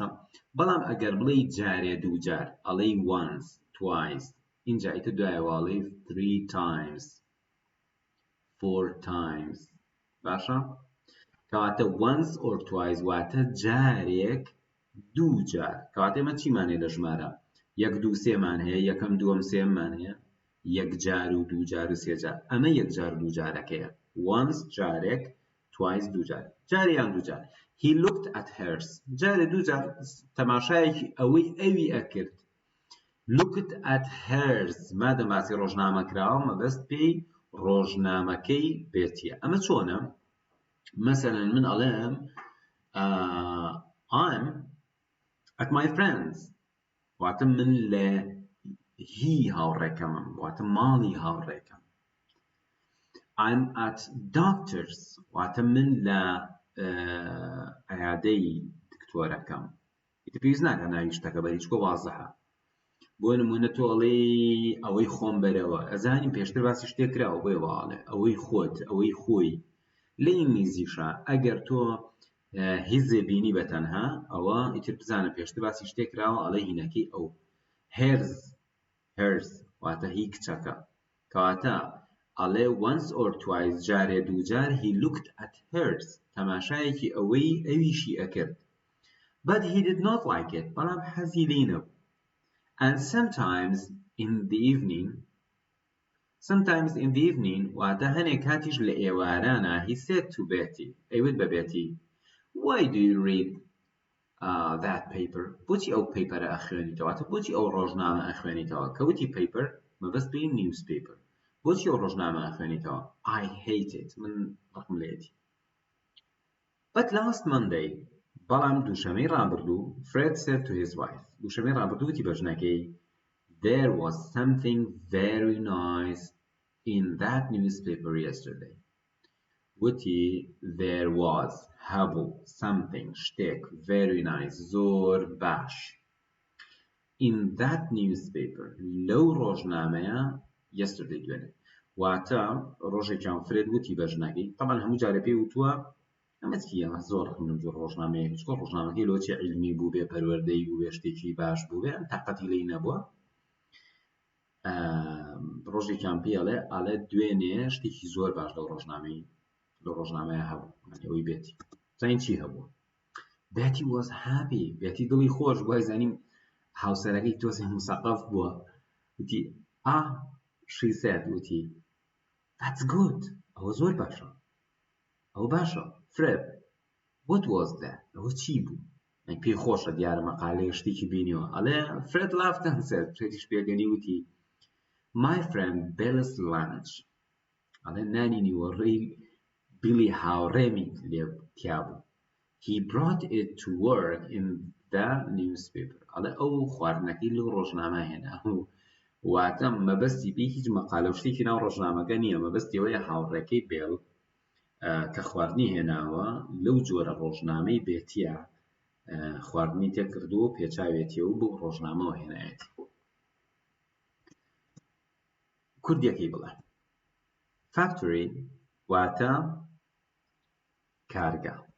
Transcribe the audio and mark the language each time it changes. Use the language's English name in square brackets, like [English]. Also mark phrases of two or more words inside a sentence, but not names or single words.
[Central Kurdish] بەڵام ئەگەر بڵێ جارێ دوو جار ئەڵێ [English] once twice [Central Kurdish] اینجا ئیتر دوایەوە ئەڵێ [English] 3 times 4 times [Central Kurdish] باشە. کەواتە [English] once or twice [Central Kurdish] واتە جارێک دوو جار. کەواتە ئێمە چیمانێ لە ژمارە 1 2 3 مان هەیە، یەکەم دووەم سێممان هەیە، یەک جار و دوو جار و سێ جار. ئەمە یەک جار دوو جارەکەیە. once جارێک twice دوو جار، جاریان دوو جار. [English] he looked at hers [Central Kurdish] جارێ دوو جار تەماشایەکی ئەوەی ئەوی ئەکرد. [English] looked at hers [Central Kurdish] مادەم باسی ڕۆژنامە کراوە مەبەست پێی ڕۆژنامەکەی بێتیە. ئەمە چۆنە؟ مثلا من ئەڵێم [English] I'm at my friends [Central Kurdish] واتە من لە هی هاوڕێکەمم واتە ماڵی هاوڕێکەم. [English] I'm at doctors [Central Kurdish] واتە من لە عیادەی دکتۆرەکەم. ئیتر پێویست ناکە ناوی شتەکە بەری چکۆ وازەحە. بۆ نمونە تۆ ئەڵێ ئەوەی خۆم بەرەوە، ئەزانیم پێشتر باسی شتێک کراوە بۆیە ئەڵێ ئەوەی خۆت ئەوەی خۆی. لە ئینگلیزیشە ئەگەر تۆ هیزێ بینی بە تەنها ئەوە ئیتر بزانە پێشتر باسی شتێک کراوە ئەڵێ هینەکەی ئەو hers واتە هی کچەکە کەواتە ئەڵێ [English] once or twice [Central Kurdish] جارێ دووجار [English] he looked at hers [Central Kurdish] تەماشایەکی ئەویشی ئەکرد [English] but he did not like it [Central Kurdish] بەڵام حەزی لێی نەبوو [English] and sometimes in the [Central Kurdish] evening واتە هەنێک کاتیش لە ئێوارانە [English] he said to Betty [Central Kurdish] ئەیوت بە Betty [English] why do you read that paper [Central Kurdish] بۆچی ئەو پەیپەرە ئەخوێنیتەوە واتە بۆچی ئەو ڕۆژنامە ئەخوێنیتەوە کەوتی paper مەبەست بێ newspaper بۆچی ئەو ڕۆژنامە ئەخوێنیتەوە [English] I hate it [Central Kurdish] من ڕقم لێتی [English] but last Monday [Central Kurdish] بەڵام دووشەمەی ڕابردوو [English] Fred said to his wife [Central Kurdish] دووشەمەی ڕابردوو وتی بە ژنەکەی [English] there was something very nice in that newspaper yesterday [Central Kurdish] وتی [English] there was [Central Kurdish] هەبوو something شتێک [English] very nice [Central Kurdish] زۆر باش [English] in that newspaper [Central Kurdish] لەو ڕۆژنامەیە yesterday دوێنێ واتە ڕۆژێکیان فرێد وتی بە ژنەکەی طبعا هەموو جارە پێی وتووە ئەمە چیە زۆر خوێندم زۆر ڕۆژنامەیە چکۆ ڕۆژنامەکەی لۆچی عیلمی بوو بێ پەروەردەی بوو بێ شتێکی باش بوو بێ ئەم تاقەتی لێی نەبووە ڕۆژێکیان پێڵێ دوێنێ شتێکی زۆر باش لەو ڕۆژنامەیە هەبوو ئەوەی بێتی زانین چی هەبوو [English] Betty was happy [Central Kurdish] Betty دڵی خۆش بووە زانیم هاوسەرەکەی تۆزێ مسەقف بووە وتی [English] she said [Central Kurdish] وتی [English] that's good [Central Kurdish] ئەوە زۆر باشە ئەوە باشە [English] Fred what was that [Central Kurdish] ئەوە چی بوو پێی خۆشە دیارە مەقالەیە شتێکی بینیوە ئەڵێ [English] Fred laughed and said [Central Kurdish] فرێدیش پێگەنی وتی [English] my friend Bill's lunch [Central Kurdish] ئەڵێ نانی نیوەڕێی Billy هاوڕێمی لێ تیا بوو [English] he brought it to work in the newspaper [Central Kurdish] ئەڵێ ئەو خواردنەکەی لەو ڕۆژنامە هێنا واتە مەبەستی پێی هیچ مەقالە شتێکی ناو ڕۆژنامەکە نییە مەبەستی ئەوەیە هاوڕێکەی بێڵ کە خواردنی هێناوە لەو جۆرە ڕۆژنامەی بێتیە خواردنی تێکردووە پێچاوێتیە و بۆ ڕۆژنامەوە هێنایەتی کوردیەکەی بڵێ factory واتە کارگا